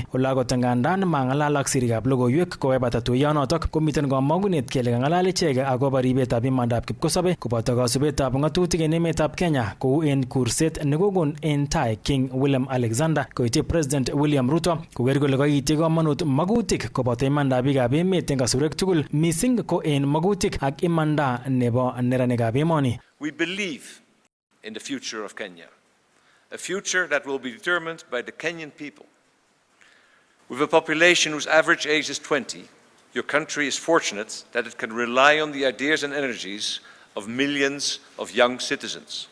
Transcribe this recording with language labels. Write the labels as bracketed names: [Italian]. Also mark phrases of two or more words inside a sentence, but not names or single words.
[Kalenjin] Ole akot ngandan mang'alal ak sirikab logoiwek kowebata tuiyonotok komiten kamangunet kele kang'alal ichek akobo ribetab imandab kipkosobe koboto kasubetab ng'atutik en emetab Kenya kou en kurset nekokon en tai King William Alexander koityi President William Ruto koker kole koityi komonut magutik koboto imandab biikab emet en kasurek tugul missing ko en magutik ak imanda nebo neranikab emoni. [English] We believe in the future of Kenya, a future that will be determined by the Kenyan people. With a population whose average age is 20, your country is fortunate that it can rely on the ideas and energies of millions of young citizens.